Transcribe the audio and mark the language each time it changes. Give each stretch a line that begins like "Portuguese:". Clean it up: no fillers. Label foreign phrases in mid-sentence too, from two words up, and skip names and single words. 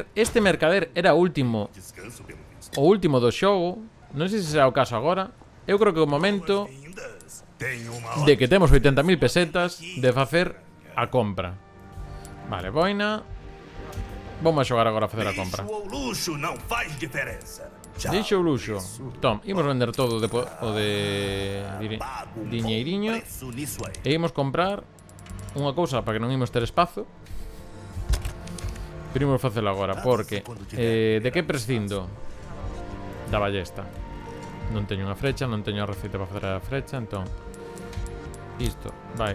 Galician: Este mercader era o último
Portuguese: Descanso pelo visto.
Galician: o último do xogo. Non sei se será o caso agora. Eu creo que o momento
Portuguese: Boas-vindas. Tenho uma
Galician: de que temos 80.000 pesetas de facer a compra. Vale, boina. Vamos a xogar agora a facer a compra.
Portuguese: Lixo ou luxo não faz diferença. Já
Galician: Dixo o luxo. Tom, imos vender todo o de
Portuguese: pago um
Galician: diñeiriño.
Portuguese: bom preço nisso aí.
Galician: E imos comprar unha cousa para que non imos ter espazo. Pero imos facelo agora, porque de que prescindo? Da ballesta. Non teño unha frecha, non teño a receita para facer a frecha, entón isto vai...